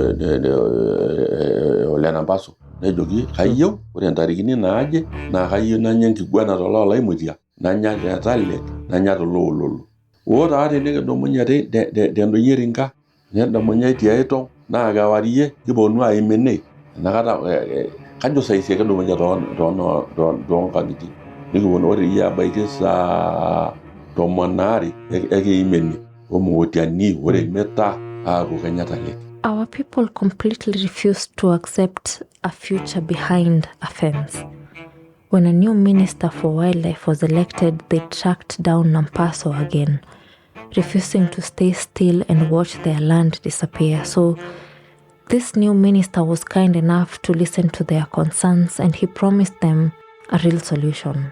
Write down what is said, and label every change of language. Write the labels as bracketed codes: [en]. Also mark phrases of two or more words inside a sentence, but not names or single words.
[mas] ole Napaso nejoki kayieu ore ntarikini naaje naa kayieu nanya enkiguana tololaimutia nanya tetalek nanya toloololo taa tenikidumunye tendoyio erinka nedumunye tiaitong' naa kewarie kiponu aim ene inakata kajo saisie kidumunye toonkang'itie nikiponu ore iyie abaiki saa 12 ekiim ene omootiani ore imita aaku kenya talek. [en] Our people completely refused to accept a future behind a fence. When a new minister for wildlife was elected, they tracked down Nampaso again, refusing to stay still and watch their land disappear. So this new minister was kind enough to listen to their concerns, and he promised them a real solution.